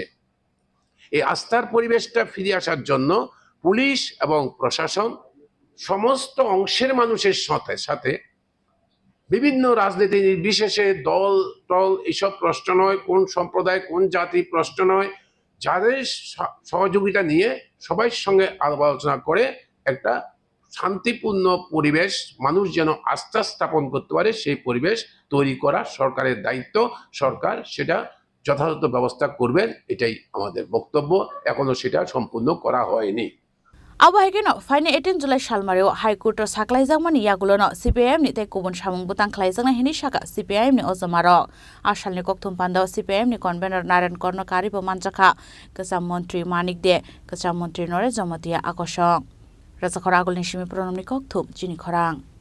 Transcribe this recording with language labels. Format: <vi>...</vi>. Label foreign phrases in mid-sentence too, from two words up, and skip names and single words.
<bn>এই আস্থার পরিবেশটা ফিরে আসার জন্য পুলিশ এবং প্রশাসন সমস্ত অংশের মানুষের সাথে সাথে বিভিন্ন রাজনীতি নির্বিশেষে দল টল এসব প্রশ্ন নয়, কোন সম্প্রদায় কোন জাতি প্রশ্ন নয়, যাদের সহযোগিতা নিয়ে সবার সঙ্গে আলাপ আলোচনা করে একটা শান্তিপূর্ণ পরিবেশ, মানুষ যেন আস্থা স্থাপন করতে পারে সেই পরিবেশ তৈরি করা সরকারের দায়িত্ব। সরকার সেটা যথাযথ ব্যবস্থা করবেন, এটাই আমাদের বক্তব্য। এখনো সেটা সম্পূর্ণ করা হয়নি।</bn> <trp>Abahikeno faine 18 July Shalmareo High Court Saklaizangmani Yagulono CPIM ni te kubun samung butang klaizangna hini shaka CPIM ni ozamaro Ashalni kokthum pandao CPIM ni convener Naren Kornokari bo manjaka Kesam Montri Manik de Kesam Montri Nore Jomatia Akosong Razakhora agulni shimi pronomni kokthum jini khorang</trp>